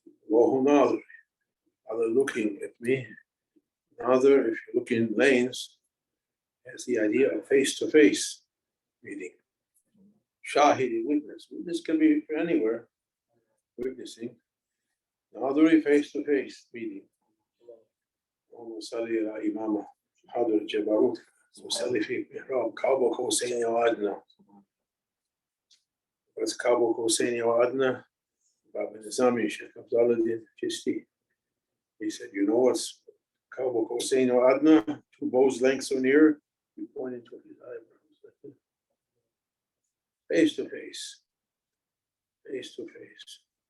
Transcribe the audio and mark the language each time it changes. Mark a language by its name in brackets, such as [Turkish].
[English] Allahu Nadri, Allah looking at me. Nadr, if you look in lanes, has the idea of face-to-face meeting. Shahidi, witness. Witness can be anywhere, witnessing. Nadri, face-to-face meeting. [Arabic] وصلي على إمامه حاضر الجبروت وصلي في محراب كعب قوسين وأدنى. [English] What's [Arabic] كعب قوسين وأدنى? [English] Baba Nizami, Shaykh Abdul Haqq. He said, you know what's [Arabic] كعب قوسين وأدنى? [English] 2 bows lengths so near. He pointed to his eyebrows. Face to face. Face to face.